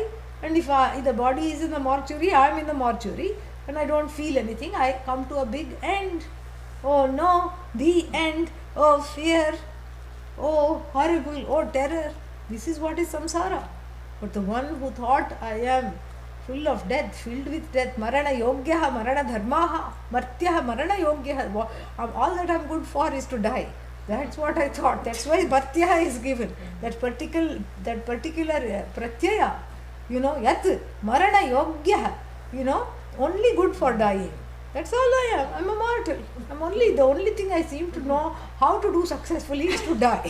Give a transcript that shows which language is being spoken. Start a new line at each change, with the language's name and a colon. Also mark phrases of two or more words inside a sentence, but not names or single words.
English: And if the body is in the mortuary, I am in the mortuary. And I don't feel anything. I come to a big end. Oh no, the end. Oh fear. Oh horrible. Oh terror. This is what is samsara. But the one who thought I am full of death, filled with death,
Sanskrit: मरण योग्यः, मरण धर्मः, मर्त्यः, मरण योग्यः,
English: all that I am good for is to die. That's what I thought. That's why martyaha is given. That particular pratyaya, yat,
Sanskrit: मरण योग्यः,
English: only good for dying. That's all I am. I'm a mortal. The only thing I seem to know how to do successfully is to die.